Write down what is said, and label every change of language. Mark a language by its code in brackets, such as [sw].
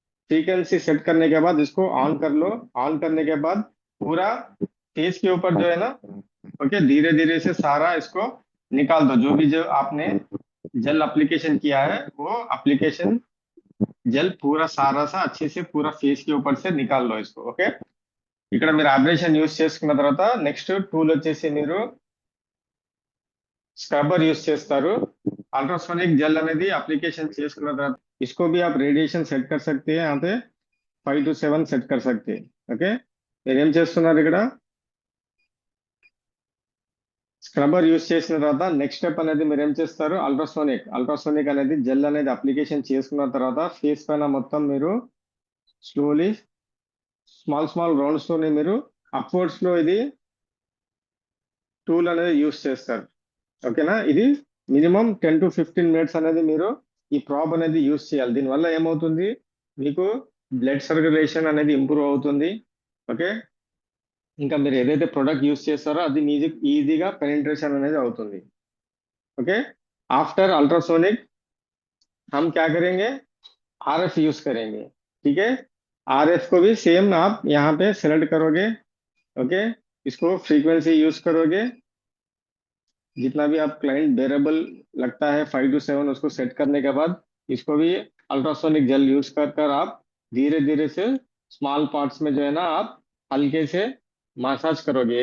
[hi] Frequency set करने के बाद इसको ऑन कर लो। ऑन करने के बाद पूरा फेस के ऊपर जो है ना, ओके, धीरे धीरे से सारा इसको निकाल दो। जो भी जो आपने जेल एप्लीकेशन किया है वो एप्लीकेशन जेल पूरा सारा सा अच्छे से पूरा [te] ఫేస్ కి [hi] ऊपर से నికాల్ लो इसको, ఓకే। [te] ఇక్కడ మీరు అబ్రేషన్ యూస్ చేసుకున్న తర్వాత నెక్స్ట్ టూల్ వచ్చేసి మీరు స్క్రబ్బర్ యూస్ చేస్తారు। అల్ట్రాసోనిక్ జెల్ అనేది అప్లికేషన్ చేసుకున్న తర్వాత [hi] इसको भी आप रेडिएशन सेट कर सकते हैं। यहाँ पे 5 to 7 సెట్ कर सकते हैं, ఓకే। [te] మీరు ఏం చేస్తున్నారు ఇక్కడ స్క్రబ్బర్ యూస్ చేసిన తర్వాత నెక్స్ట్ స్టెప్ అనేది మీరు ఏం చేస్తారు, అల్ట్రాసోనిక్ అనేది జెల్ అనేది అప్లికేషన్ చేసుకున్న తర్వాత ఫేస్ పైన మొత్తం మీరు స్లోలీ స్మాల్ రౌండ్స్ తోనే మీరు అప్వర్డ్స్ లో ఇది టూల్ అనేది యూస్ చేస్తారు, ఓకేనా। ఇది మినిమం 10 to 15 మినిట్స్ అనేది మీరు ఈ ప్రాబ్ అనేది యూస్ చేయాలి। దీనివల్ల ఏమవుతుంది, మీకు బ్లడ్ సర్క్యులేషన్ అనేది ఇంప్రూవ్ అవుతుంది, ఓకే। ఇంకా మీరు ఏదైతే ప్రొడక్ట్ యూస్ చేస్తారో అది ఈజీగా పెనిట్రేషన్ అనేది అవుతుంది, ओके। [hi] आफ्टर अल्ट्रासोनिक हम क्या करेंगे, आरएफ यूज करेंगे, ठीक है। आरएफ को भी सेम आप यहाँ पे सेलेक्ट करोगे, ओके। इसको फ्रीक्वेंसी यूज करोगे, जितना भी आप क्लाइंट बेरेबल लगता है 5 to 7 उसको सेट करने के बाद इसको भी अल्ट्रासोनिक जेल यूज कर कर आप धीरे धीरे से स्मॉल पार्ट्स में जो है ना आप हल्के से मसाज करोगे।